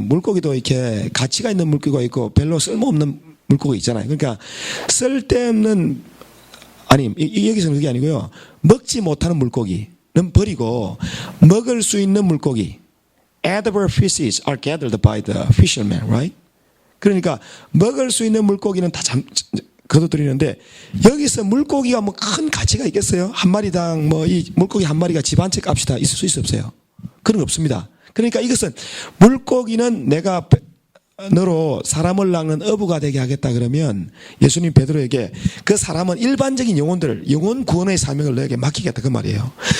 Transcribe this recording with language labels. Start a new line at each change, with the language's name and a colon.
Korean: 물고기도 이렇게 가치가 있는 물고기가 있고 별로 쓸모없는 물고기 있잖아요. 그러니까 쓸데없는, 여기서는 그게 아니고요. 먹지 못하는 물고기는 버리고 먹을 수 있는 물고기.
English: Edible fishes are gathered by the fishermen, right?
Korean: 그러니까 먹을 수 있는 물고기는 다 거둬들이는데 여기서 물고기가 뭐 큰 가치가 있겠어요? 한 마리당 이 물고기 한 마리가 집 한 채 값이 다 있을 수 있어 없어요? 그런 거 없습니다. 그러니까 이것은 물고기는 내가 너로 사람을 낚는 어부가 되게 하겠다 그러면 예수님 베드로에게 그 사람은 일반적인 영혼들을 영혼 구원의 사명을 너에게 맡기겠다 그 말이에요.